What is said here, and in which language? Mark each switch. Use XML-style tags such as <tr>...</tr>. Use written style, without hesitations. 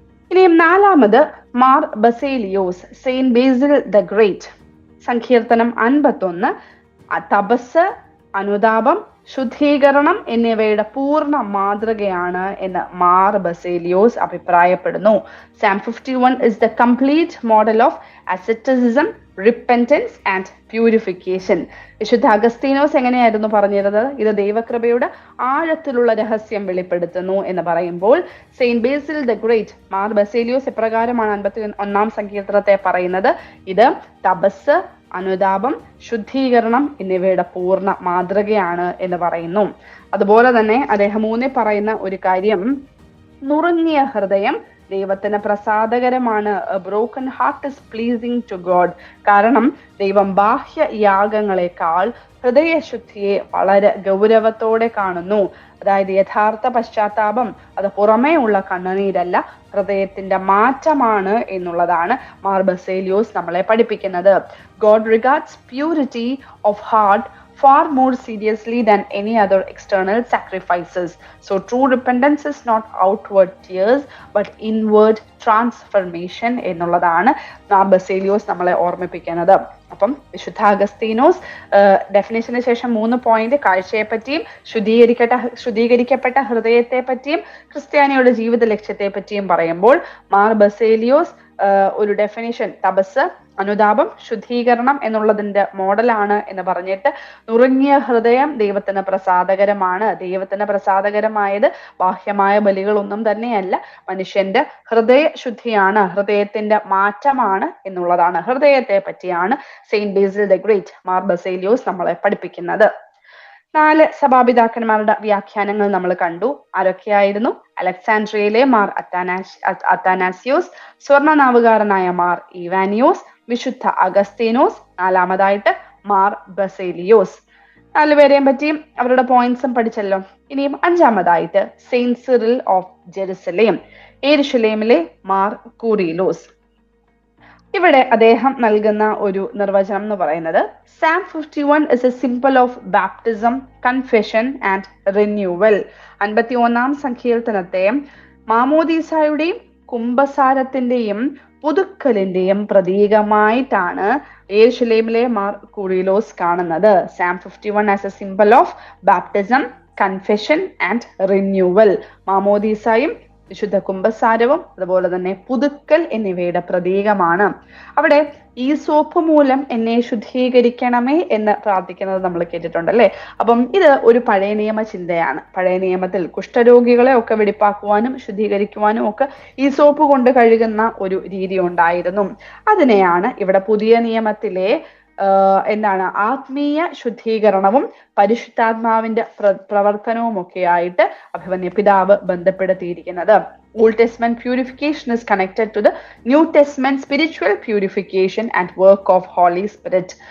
<ml>ഇനിയും 4-മത് Mar Baselios, Saint Basil the great, സങ്കീർത്തനം 51 തപസ്, അനുതാപം, ശുദ്ധീകരണം എന്നിവയുടെ പൂർണ്ണ മാതൃകയാണ് എന്ന് മാർ ബസേലിയോസ് അഭിപ്രായപ്പെടുന്നു.</ml> <en>Psalm 51 is the complete model of asceticism, repentance and purification.</en> <ml>വിശുദ്ധ അഗസ്തീനോസ് എങ്ങനെയായിരുന്നു പറഞ്ഞിരുന്നത്? ഇത് ദൈവകൃപയുടെ ആഴത്തിലുള്ള രഹസ്യം വെളിപ്പെടുത്തുന്നു എന്ന് പറയുമ്പോൾ Saint Basil the great, Mar Baselios എപ്രകാരമാണ് 51-ാം സങ്കീർത്തനത്തെ പറയുന്നത്? ഇത് തപസ്, അനുതാപം, ശുദ്ധീകരണം എന്നിവയുടെ പൂർണ്ണ മാതൃകയാണ് എന്ന് പറയുന്നു. അതുപോലെ തന്നെ അദ്ദേഹം പറയുന്ന ഒരു കാര്യം, നുറുങ്ങിയ ഹൃദയം ദൈവത്തിന് പ്രസാദകരമാണ്.</ml> <en>Broken heart is pleasing to God.</en> <ml>കാരണം ദൈവം ബാഹ്യ യാഗങ്ങളെക്കാൾ ഹൃദയശുദ്ധിയെ വളരെ ഗൗരവത്തോടെ കാണുന്നു. അതായത് യഥാർത്ഥ പശ്ചാത്താപം അത് പുറമേ ഉള്ള കണ്ണുനീരല്ല, ഹൃദയത്തിന്റെ മാറ്റമാണ് എന്നുള്ളതാണ് മാർ ബസേലിയോസ് നമ്മളെ പഠിപ്പിക്കുന്നത്.</ml> <en>God regards purity of heart far more seriously than any other external sacrifices. So true repentance is not outward tears but inward transformation</en> <ml>എന്നുള്ളതാണ് മാർ ബസേലിയോസ് നമ്മളെ ഓർമ്മിപ്പിക്കുന്നത്. അപ്പം വിശുദ്ധ അഗസ്തീനോസ് ഡെഫിനേഷന് ശേഷം 3 പോയിന്റ്, കാഴ്ചയെ പറ്റിയും ശുദ്ധീകരിക്കപ്പെട്ട ഹൃദയത്തെ പറ്റിയും ക്രിസ്ത്യാനിയുടെ ജീവിത ലക്ഷ്യത്തെ പറ്റിയും പറയുമ്പോൾ മാർ ബസേലിയോസ് ഒരു ഡെഫിനിഷൻ, തപസ്, അനുതാപം, ശുദ്ധീകരണം എന്നുള്ളതിന്റെ മോഡലാണ് എന്ന് പറഞ്ഞിട്ട് നുറുങ്ങിയ ഹൃദയം ദൈവത്തിന് പ്രസാദകരമാണ്. ദൈവത്തിന് പ്രസാദകരമായത് ബാഹ്യമായ ബലികളൊന്നും തന്നെയല്ല, മനുഷ്യന്റെ ഹൃദയ ശുദ്ധിയാണ്, ഹൃദയത്തിന്റെ മാറ്റമാണ് എന്നുള്ളതാണ്, ഹൃദയത്തെ പറ്റിയാണ് Saint Basil the great Mar Baselios നമ്മളെ പഠിപ്പിക്കുന്നത്. 4 സഭാപിതാക്കന്മാരുടെ വ്യാഖ്യാനങ്ങൾ നമ്മൾ കണ്ടു. ആരൊക്കെയായിരുന്നു? അലക്സാൻഡ്രിയയിലെ മാർ അത്താനാസിയോസ്, സ്വർണ്ണനാവുകാരനായ മാർ ഇവാനിയോസ്, വിശുദ്ധ അഗസ്തീനോസ്, 4-മതായിട്ട് മാർ ബസേലിയോസ്. 4 പേരെയും പറ്റിയും അവരുടെ പോയിന്റ്സും പഠിച്ചല്ലോ. ഇനിയും 5-മതായിട്ട് Saint Cyril of Jerusalem, യെരുശലേമിലെ Mar Coorilos. ഇവിടെ അദ്ദേഹം നൽകുന്ന ഒരു നിർവചനം എന്ന് പറയുന്നത്,</ml> <en>Psalm 51 is a symbol of baptism, confession and renewal.</en> <ml>51-ാം സങ്കീർത്തനത്തെ മാമോദീസായുടെയും കുംഭസാരത്തിന്റെയും പുതുക്കലിന്റെയും പ്രതീകമായിട്ടാണ് യെരുശലേമിലെ Mar Coorilos കാണുന്നത്.</ml> <en>Psalm 51 as a symbol of baptism, confession and renewal.</en> <ml>മാമോദീസായും വിശുദ്ധ കുംഭസാരവും അതുപോലെ തന്നെ പുതുക്കൽ എന്നിവയുടെ പ്രതീകമാണ്. അവിടെ ഈ സോപ്പ് മൂലം എന്നെ ശുദ്ധീകരിക്കണമേ എന്ന് പ്രാർത്ഥിക്കുന്നത് നമ്മൾ കേട്ടിട്ടുണ്ട് അല്ലെ. അപ്പം ഇത് ഒരു പഴയ നിയമ ചിന്തയാണ്. പഴയ നിയമത്തിൽ കുഷ്ഠരോഗികളെ ഒക്കെ വെടിപ്പാക്കുവാനും ശുദ്ധീകരിക്കുവാനും ഒക്കെ ഈ സോപ്പ് കൊണ്ട് കഴുകുന്ന ഒരു രീതി ഉണ്ടായിരുന്നു. അതിനെയാണ് ഇവിടെ പുതിയ നിയമത്തിലെ എന്താണ് ആത്മീയ ശുദ്ധീകരണവും പരിശുദ്ധാത്മാവിന്റെ പ്രവർത്തനവും ഒക്കെ ആയിട്ട് അഭിമന്യ പിതാവ് ബന്ധപ്പെടുത്തിയിരിക്കുന്നത്.</ml> <en>Old Testament purification is connected to the New Testament spiritual purification and work of Holy Spirit.</en>